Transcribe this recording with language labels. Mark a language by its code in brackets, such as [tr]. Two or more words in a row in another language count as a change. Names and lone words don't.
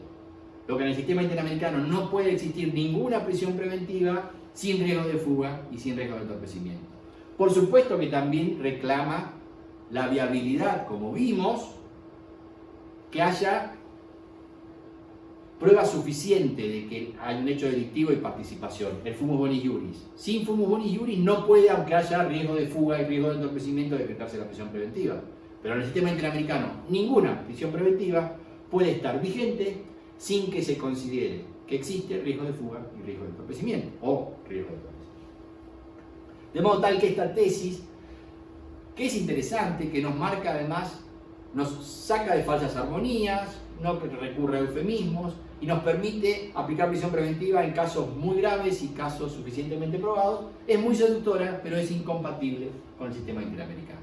[es] Lo que en el sistema interamericano no puede existir ninguna prisión preventiva sin riesgo de fuga y sin riesgo de entorpecimiento. Por supuesto que también reclama la viabilidad, como vimos, que haya prueba suficiente de que hay un hecho delictivo y participación, el [la] fumus bonis iuris. [es] Sin [la] fumus bonis iuris [es] no puede, aunque haya riesgo de fuga y riesgo de entorpecimiento, decretarse la prisión preventiva. Pero en el sistema interamericano, ninguna prisión preventiva puede estar vigente sin que se considere que existe riesgo de fuga y riesgo de entorpecimiento, o riesgo de entorpecimiento. De modo tal que esta tesis, que es interesante, que nos marca además, nos saca de falsas armonías, no recurre a eufemismos y nos permite aplicar prisión preventiva en casos muy graves y casos suficientemente probados, es muy seductora, pero es incompatible con el sistema interamericano.